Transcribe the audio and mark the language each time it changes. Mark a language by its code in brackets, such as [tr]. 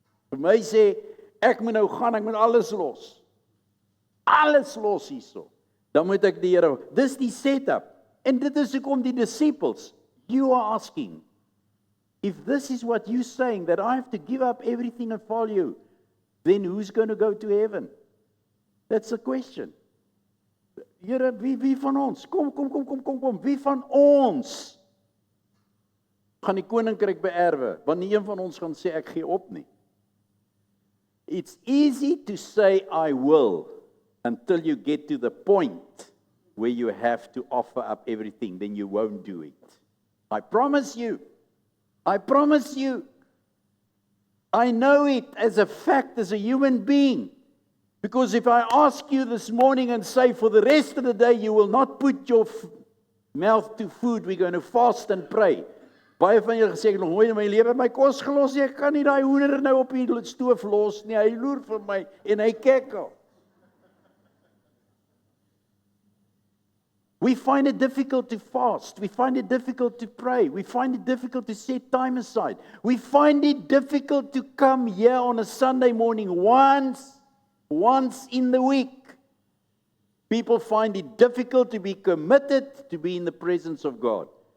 [af] Vir my sê, ek moet nou gaan, ek moet alles los. Alles los hierso. Dan moet ek die Here, dis die setup. En dit is hoekom die [en] disciples, you are asking, if this is what you're saying, that I have to give up everything and follow you, then who's going to go to heaven? That's the question. [af] Here, wie van ons? Kom. Wie van ons gaan die koninkryk beerwe? Want nie een van ons gaan sê ek gee op nie. [en] It's easy to say I will until you get to the point where you have to offer up everything, then you won't do it. I promise you. I promise you. I know it as a fact, as a human being. Because if I ask you this morning and say for the rest of the day you will not put your mouth to food, we're going to fast and pray. [af] Baie van julle gesê ek nog nooit in my lewe my kos gelos nie, ek kan nie daai hoender nou op die stoof los nie, hy loer vir my en hy kekkel. [en] We find it difficult to fast. We find it difficult to pray. We find it difficult to set time aside. We find it difficult to come here on a Sunday morning once in the week. People find it difficult to be committed to be in the presence of God.